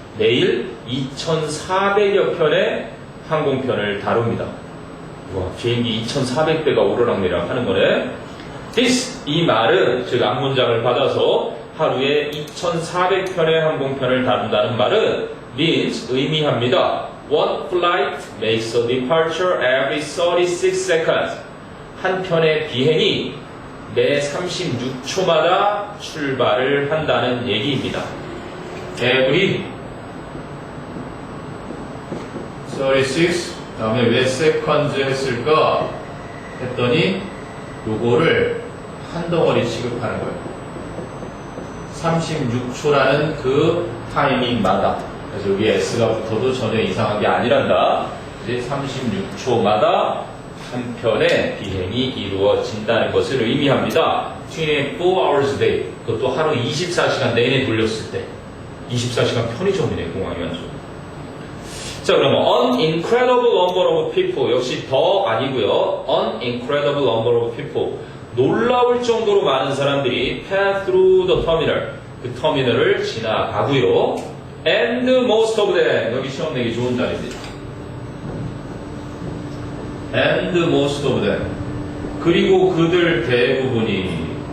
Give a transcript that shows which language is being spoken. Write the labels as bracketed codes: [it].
[ko] 매일 2,400여 편의 항공편을 다룹니다. 와, 비행기 2,400대가 오르락내리락 하는 거네. [en] This, [ko] 이 말은, 즉 앞문장을 받아서 하루에 2,400편의 항공편을 다룬다는 말은 [en] means, [ko] 의미합니다. [en] One flight makes a departure every 36 seconds. [ko] 한 편의 비행이 매 36초마다 출발을 한다는 얘기입니다. [en] Every [ko] 36. 다음에 왜 seconds 했을까? 했더니 요거를 한 덩어리 취급하는 거예요. 36초라는 그 타이밍마다. 그래서 여기 S가 붙어도 전혀 이상한 게 아니란다. 이제 36초마다 한 편의 비행이 이루어진다는 것을 의미합니다. [en] 24 hours a day. [ko] 그것도 하루 24시간 내내 돌렸을 때. 24시간 편의점이네, 공항이 완전. [en] 자, 그러면 an incredible number of people. [ko] 역시 더 아니고요. [en] an incredible number of people. [ko] 놀라울 정도로 많은 사람들이 [en] pass through the terminal. [ko] 그 터미널을 지나가고요. [en] And most of them. [ko] 여기 시험 내기 좋은 자리입니다. [en] And most of them. [ko] 그리고 그들 대부분이.